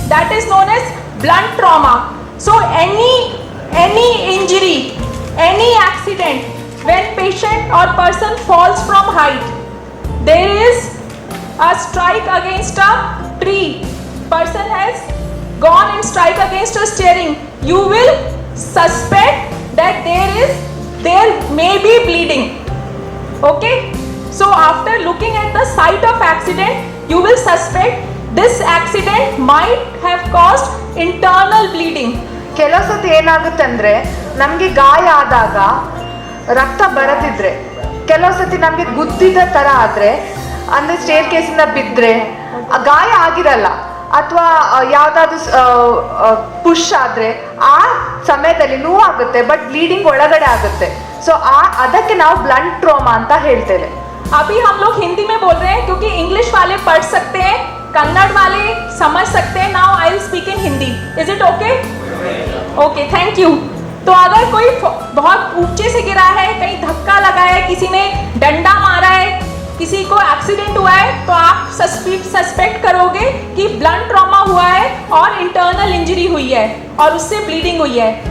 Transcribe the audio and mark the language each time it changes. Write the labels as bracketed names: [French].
[English] That is known as blunt trauma. So any injury, any accident, when patient or person falls from height, there is a strike against a tree, person has gone and strike against a steering, you will suspect that there may be bleeding. Okay, so after looking at the site of accident, you will suspect this accident might have caused internal bleeding. [Kannada] ಕೆಲವು ಸತಿ ಏನಾಗುತ್ತೆ ಅಂದರೆ ನಮಗೆ ಗಾಯ ಆದಾಗ ರಕ್ತ ಬರದಿದ್ರೆ, ಕೆಲವು ಸತಿ ನಮಗೆ ಗುದ್ದಿದ ಥರ ಆದರೆ, ಅಂದರೆ ಸ್ಟೇರ್ ಕೇಸಿಂದ ಬಿದ್ದರೆ ಗಾಯ ಆಗಿರಲ್ಲ, ಅಥವಾ ಯಾವುದಾದ್ರೂ ಪುಷ್ ಆದರೆ ಆ ಸಮಯದಲ್ಲಿ ನೋವಾಗುತ್ತೆ, ಬಟ್ ಬ್ಲೀಡಿಂಗ್ ಒಳಗಡೆ ಆಗುತ್ತೆ. ಸೊ ಅದಕ್ಕೆ ನಾವು ಬ್ಲಂಟ್ ಟ್ರಾಮಾ ಅಂತ ಹೇಳ್ತೇವೆ. [Hindi] अभी हम लोग हिंदी में बोल रहे हैं क्योंकि इंग्लिश वाले पढ़ सकते हैं, कन्नड़ वाले समझ सकते हैं. [English] Now I will speak in Hindi. Is it okay? Okay, thank you. [Hindi] तो अगर कोई बहुत ऊंचे से गिरा है, कहीं धक्का लगा है, किसी ने डंडा मारा है, किसी को एक्सीडेंट हुआ है, तो आप सस्पेक्ट करोगे कि ब्लंट ट्रॉमा हुआ है और इंटरनल इंजरी हुई है और उससे ब्लीडिंग हुई है.